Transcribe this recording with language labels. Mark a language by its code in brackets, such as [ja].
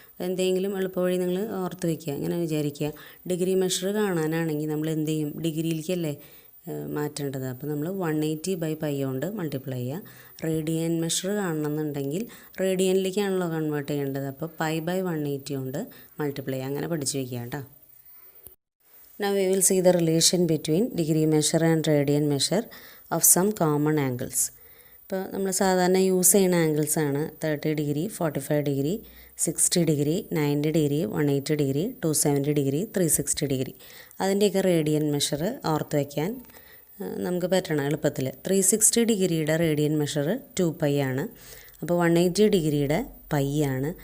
[ml] എന്തെങ്കിലും എളുപ്പവഴി നിങ്ങൾ ഓർത്ത് വയ്ക്കുക. ഇങ്ങനെ വിചാരിക്കുക, ഡിഗ്രി മെഷർ കാണാനാണെങ്കിൽ നമ്മൾ എന്ത് ചെയ്യും? ഡിഗ്രിയിലേക്കല്ലേ മാറ്റേണ്ടത്. അപ്പോൾ നമ്മൾ 180/π കൊണ്ട് മൾട്ടിപ്ലൈ ചെയ്യുക. റേഡിയൻ മെഷർ കാണണമെന്നുണ്ടെങ്കിൽ റേഡിയനിലേക്കാണല്ലോ കൺവേർട്ട് ചെയ്യേണ്ടത്. അപ്പോൾ π/180 കൊണ്ട് മൾട്ടിപ്ലൈ ചെയ്യുക. അങ്ങനെ പഠിച്ചു വയ്ക്കുക കേട്ടോ. [en] Now we will see the relation between degree measure and radian measure of some common angles. [ml] ഇപ്പോൾ നമ്മൾ സാധാരണ യൂസ് ചെയ്യുന്ന ആംഗിൾസ് ആണ് 30 degree, 45 degree, 60 degree, 90 degree, 180 degree, 270 degree, 360 degree. അതിൻ്റെയൊക്കെ റേഡിയൻ മെഷർ ഓർത്ത് വയ്ക്കാൻ നമുക്ക് പറ്റണം എളുപ്പത്തിൽ. 360 ഡിഗ്രിയുടെ റേഡിയൻ മെഷർ 2π ആണ്. അപ്പോൾ 180 ഡിഗ്രിയുടെ π ആണ്.